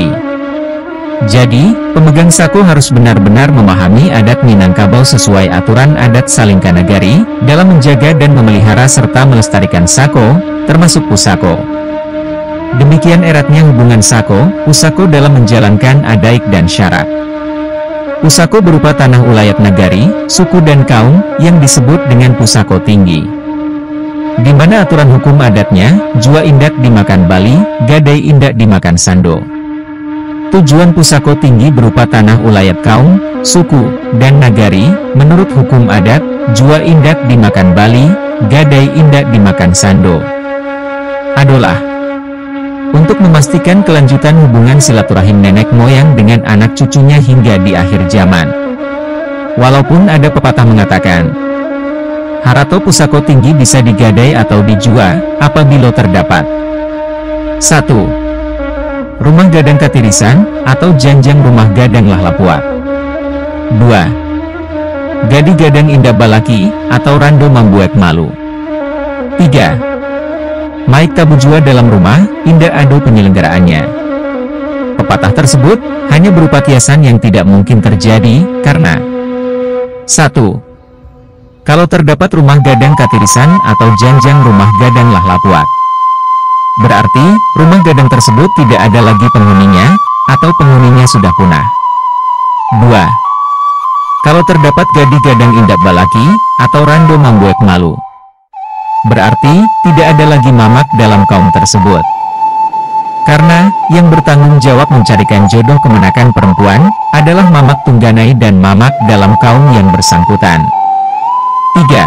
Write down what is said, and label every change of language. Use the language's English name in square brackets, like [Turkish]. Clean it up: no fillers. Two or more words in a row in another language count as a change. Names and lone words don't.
[Indonesian] Jadi, pemegang sako harus benar-benar memahami adat Minangkabau sesuai aturan adat Salingkanagari, dalam menjaga dan memelihara serta melestarikan sako, termasuk pusako. Demikian eratnya hubungan sako, pusako dalam menjalankan adaik dan syarak. Pusako berupa tanah ulayat nagari, suku dan kaum, yang disebut dengan pusako tinggi. Di mana aturan hukum adatnya, [Minangkabau] jua indak dimakan bali, gadai indak dimakan sando. [Indonesian] Tujuan pusako tinggi berupa tanah ulayat kaum, suku, dan nagari, menurut hukum adat, [Minangkabau] jua indak dimakan bali, gadai indak dimakan sando. [Indonesian] Adalah untuk memastikan kelanjutan hubungan silaturahim nenek moyang dengan anak cucunya hingga di akhir zaman. Walaupun ada pepatah mengatakan, [Minangkabau] harato pusako tinggi [Indonesian] bisa digadai atau dijual, apabila terdapat 1. [Minangkabau] Rumah gadang katirisan, atau janjang rumah gadang lah lapuat. 2. Gadi gadang indah balaki, atau rando membuat malu. 3. Maik tabujua dalam rumah, indah ado penyelenggaraannya. [Indonesian] Pepatah tersebut hanya berupa kiasan yang tidak mungkin terjadi karena 1. Kalau terdapat [Minangkabau] rumah gadang katirisan atau janjang rumah gadang lah lapuat. [Indonesian] Berarti, rumah gadang tersebut tidak ada lagi penghuninya, atau penghuninya sudah punah. [Minangkabau] 2. [Indonesian] Kalau terdapat [Minangkabau] gadi gadang indak balaki, atau rando mambuek malu. [Indonesian] Berarti, tidak ada lagi mamak dalam kaum tersebut. Karena, yang bertanggung jawab mencarikan jodoh kemenakan perempuan, adalah mamak tungganai dan mamak dalam kaum yang bersangkutan. 3.